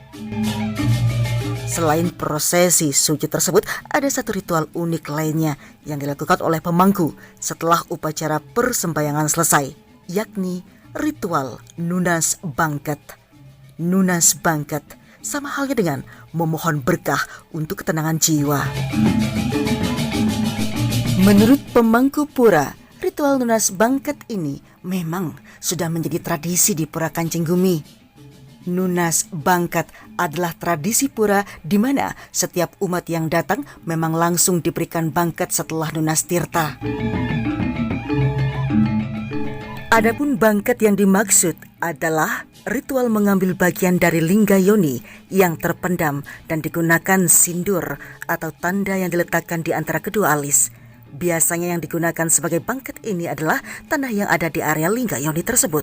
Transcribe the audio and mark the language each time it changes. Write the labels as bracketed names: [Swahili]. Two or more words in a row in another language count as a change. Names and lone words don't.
[Indonesian] Selain prosesi sujud tersebut, ada satu ritual unik lainnya yang dilakukan oleh pemangku setelah upacara persembahyangan selesai, yakni ritual Nunas Bangket. Nunas Bangket sama halnya dengan memohon berkah untuk ketenangan jiwa. Menurut pemangku pura, ritual Nunas Bangket ini memang sudah menjadi tradisi di Pura Kancing Gumi. Nunas Bangket adalah tradisi pura di mana setiap umat yang datang memang langsung diberikan bangket setelah nunas tirta. Adapun bangket yang dimaksud adalah ritual mengambil bagian dari lingga yoni yang terpendam dan digunakan sindur atau tanda yang diletakkan di antara kedua alis. Biasanya yang digunakan sebagai bangket ini adalah tanah yang ada di area Linggayoni tersebut.